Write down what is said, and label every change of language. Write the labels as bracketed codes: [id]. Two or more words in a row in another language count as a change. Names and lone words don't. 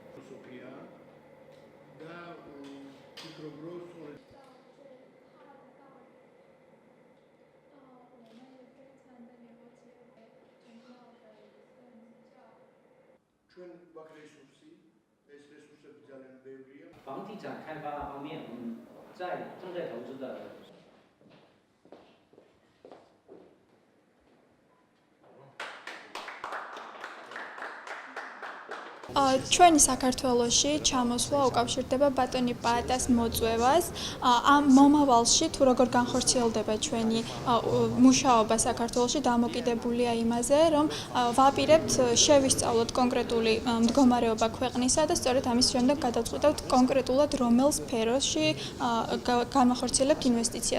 [ka] ფილოსოფია და ფიქრობ რომ ჩვენ გვაქვს რესურსი, ეს რესურსები ძალიან ბევრია. [zh] 房地产开发方面，正在投资的。 [ka] ჩვენი საქართველოში ჩამოსვლა უკავშირდება ბატონი პაატას მოწვევას. ამ მომავალში თუ როგორ განხორციელდება ჩვენი მუშაობა საქართველოში დამოკიდებულია იმაზე, რომ ვაპირებთ შევისწავლოთ კონკრეტული მდგომარეობა ქვეყნისა და სწორედ ამის შემდეგ გადავწყვეტავთ კონკრეტულად რომელ სფეროში განვახორციელებთ ინვესტიციას.